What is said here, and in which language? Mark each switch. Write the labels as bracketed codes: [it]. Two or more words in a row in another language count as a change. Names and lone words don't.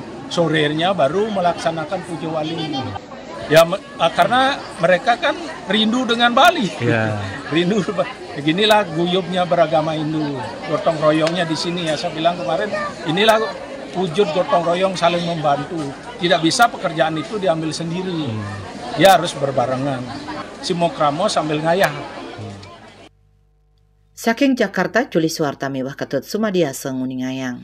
[id] Sorenya baru melaksanakan puja wali. Ya karena mereka kan rindu dengan Bali. Rindu beginilah guyubnya beragama Hindu. Gotong royongnya di sini ya. Saya bilang kemarin inilah wujud gotong royong saling membantu. Tidak bisa pekerjaan itu diambil sendiri. Ya harus berbarengan. Simokramo sambil ngayah. [ban] Saking Jakarta, Juli Suwarta Miwah Ketut Sumadiasa Nguning Ayang.